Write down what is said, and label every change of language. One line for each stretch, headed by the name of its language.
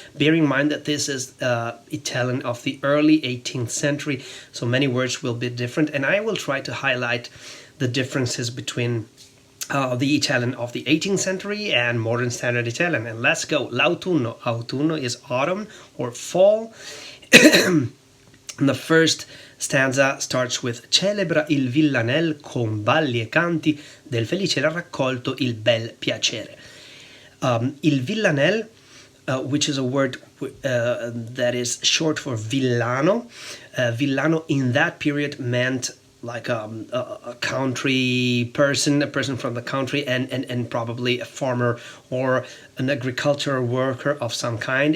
English: Bear in mind that this is Italian of the early 18th century, so many words will be different, and I will try to highlight the differences between the Italian of the 18th century and modern standard Italian. And let's go. L'autunno. Autunno is autumn or fall. And the first stanza starts with
Italian: Celebra il villanel con balli e canti del felice raccolto il bel piacere.
English: Il villanel, which is a word that is short for villano. Villano in that period meant like a country person, a person from the country, and probably a farmer or an agricultural worker of some kind.